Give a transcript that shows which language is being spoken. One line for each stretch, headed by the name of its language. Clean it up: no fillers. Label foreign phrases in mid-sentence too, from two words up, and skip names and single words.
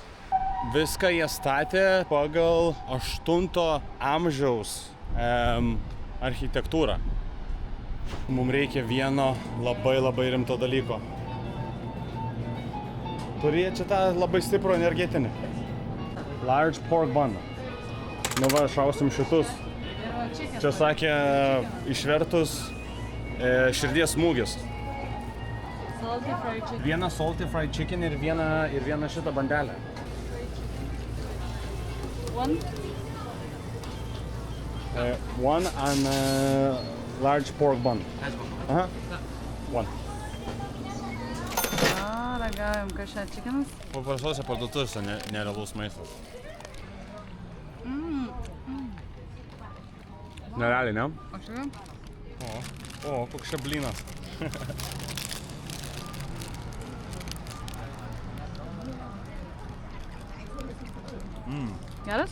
Lithuanian: Viską jie statė pagal 8 amžiaus architektūrą. Mums reikia vieno labai rimto dalyko. Turėjo čia tą labai stiprų energetinį.
English: Large pork bun.
Lithuanian: Nu va, šausim šitus. Čia sakė, išvertus širdies smūgis.
English: Salty fried chicken.
Lithuanian: Vieną
English: salty fried chicken
Lithuanian: ir vieną šitą bandelę.
English: One. One and large pork bun. Aha. One.
Lithuanian: Ragaujam, kas čia chickenas? Paprastose parduotuvėse nerealus maistas. Nerealiai, ne? O čia? O, koks čia blynas. Geras?